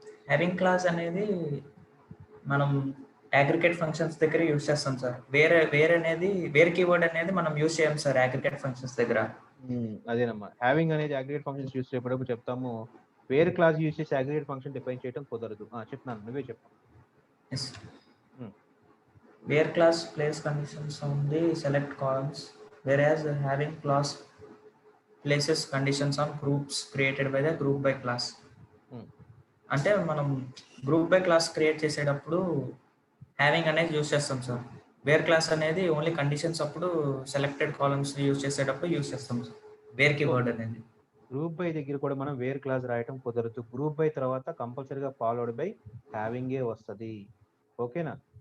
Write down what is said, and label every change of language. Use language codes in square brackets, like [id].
[te] Having class అనేది మనం aggregate functions దగ్గర యూజ్ చేస్తాం సార్. వేర్ అనేది వేర్ కీవర్డ్ అనేది మనం యూజ్ చేయం సార్ అగ్రిగేట్ ఫంక్షన్స్ దగ్గర. అదేనమ్మా, హ్యావింగ్ అనేది అగ్రిగేట్ ఫంక్షన్స్ యూజ్ చేసేటప్పుడు చెప్తాము, వేర్ క్లాస్ యూజ్ చేసి అగ్రిగేట్ ఫంక్షన్ డిఫైన్ చేయడం కుదరదు. చెప్తున్నాను, నువ్వే చెప్పు. [en] Where class places conditions on the select columns, whereas having class places conditions on groups created by the group by class. [te] అంటే మనం గ్రూప్ బై క్లాస్ క్రియేట్ చేసేటప్పుడు having అనేది యూజ్ చేస్తాం సార్. వేర్ క్లాస్ అనేది ఓన్లీ కండిషన్స్ అప్పుడు selected columns use చేసేటప్పుడు use చేస్తాం sir where keyword అనేది. గ్రూప్ బై దగ్గర కూడా మనం వేర్ క్లాస్ రాయటం కుదరదు. గ్రూప్ బై తర్వాత కంపల్సరీగా ఫాలోడ్ బై హ్యావింగే వస్తుంది. ఓకేనా?